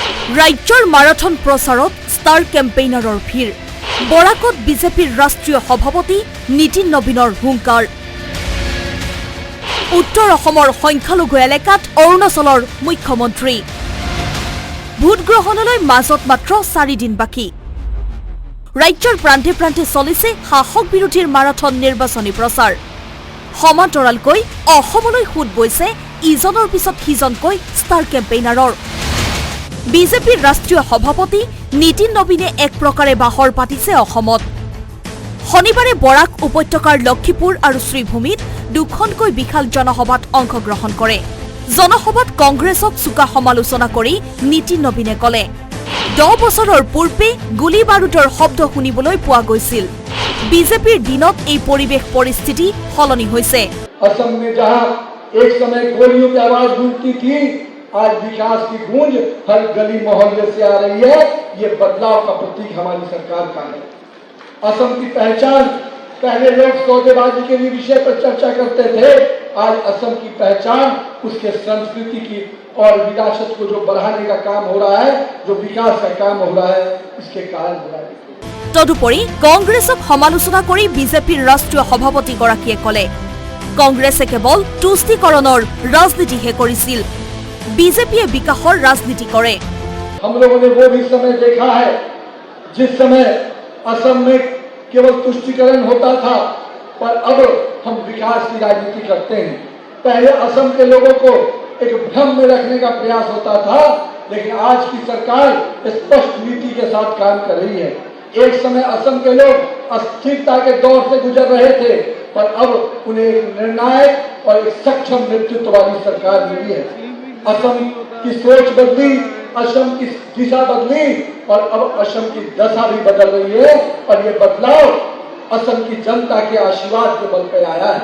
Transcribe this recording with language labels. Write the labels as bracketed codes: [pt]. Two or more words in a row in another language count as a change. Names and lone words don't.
[as] ৰাজ্যৰ মাৰাথন প্ৰচাৰত [en] star campaigner [as] ভিৰ বৰাকত বিজেপিৰ ৰাষ্ট্ৰীয় সভাপতি নীতিন নবীনৰ হুংকাৰ উত্তৰ असমৰ সংখ্যালঘু এলেকাত অৰুণাচলৰ মুখ্যমন্ত্ৰী ভোটগ্ৰহণলৈ মাজত মাত্ৰ 4 দিন বাকি ৰাজ্যৰ প্ৰান্তে প্ৰান্তে চলিছে শাসক বিৰোধীৰ মাৰাথন নিৰ্বাচনী প্ৰচাৰ সমান্তৰালকৈ অসমলৈ খুদ বৈছে ইজনৰ পিছত সিজনকৈ [en] star campaigner [as] বিজেপিৰ ৰাষ্ট্ৰীয় সভাপতি নীতিন নবীনে এক প্ৰকাৰে বাহৰ পাতিছে অসমত শনিবাৰে বৰাক উপত্যকাৰ লক্ষীপুৰ আৰু শ্ৰীভূমিত দুখনকৈ বিশাল জনসভাত অংশগ্ৰহণ কৰে জনসভাত কংগ্ৰেছক চুকা সমালোচনা কৰি নীতিন নবীনে কলে 10 বছৰৰ পূৰ্বে গুলি বাৰুদৰ শব্দ শুনিবলৈ পোৱা গৈছিল বিজেপিৰ দিনত এই পৰিবেশ পৰিস্থিতি সলনি হৈছে [hi] असम में जहां एक समय गोलियों की आवाज गूंजती थी आज विकास की गूंज हर गली मोहल्ले से आ रही है ये बदलाव का प्रतीक हमारी सरकार का है असम की पहचान पहले लोग सौदेबाजी के लिए विषय पर चर्चा करते थे आज असम की पहचान उसके संस्कृति की और विरासत को जो बढ़ाने का काम हो रहा है जो विकास का काम हो रहा है इसके कारण हो रहा है [as] তদুপৰি কংগ্ৰেছক সমালোচনা কৰি বিজেপিৰ ৰাষ্ট্ৰীয় সভাপতি গৰাকীয়ে ক'লে কংগ্ৰেছে কেৱল তুষ্টিকৰণৰ ৰাজনীতিহে কৰিছিল বিজেপি বিকাশৰ ৰাজনীতি কৰে [hi] हम लोगों ने वो भी समय देखा है जिस समय असम में केवल तुष्टिकरण होता था पर अब हम विकास की राजनीति करते हैं पहले असम के लोगों को एक भ्रम में रखने का प्रयास होता था लेकिन आज की सरकार स्पष्ट नीति के साथ काम कर रही है एक समय असम के लोग अस्थिरता के दौर से गुजर रहे थे पर अब उन्हें एक निर्णायक और एक सक्षम नेतृत्व वाली सरकार मिली है असम की सोच बदली असम की दिशा बदली और अब असम की दशा भी बदल रही है और ये बदलाव असम की जनता के आशीर्वाद के बल पे आया है